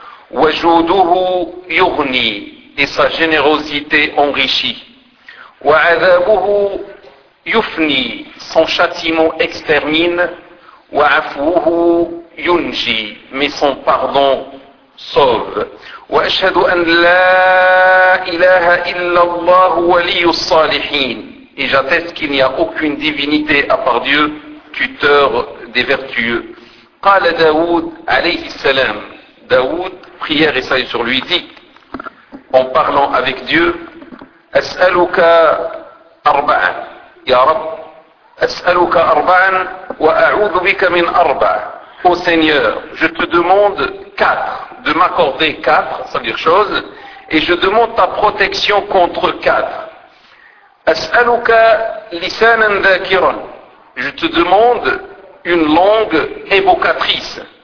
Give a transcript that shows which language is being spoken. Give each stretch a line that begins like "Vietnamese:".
Arabic: وجوده يغني,
French: et sa générosité enrichit.
Arabic: وعذابه يفني,
French: son châtiment extermine.
Arabic: وعفوه ينجي,
French: mais son pardon sauve.
Arabic: وأشهد أن لا إله إلا الله ولي الصالحين.
French: Et j'atteste qu'il n'y a aucune divinité à part Dieu, tuteur des vertueux.
Arabic: قال داود عليه السلام.
French: داود, prière et salut sur lui, dit, en parlant avec Dieu,
Arabic: أسألك أربعا. Ya Rab, أسألك أربعا وأعوذ بك من أربعا.
French: Ô Seigneur, je te demande quatre, de m'accorder quatre, ça veut dire chose, et je demande ta protection contre quatre.
Arabic: As'aluka lisanan dhakiran,
French: je te demande une langue évocatrice.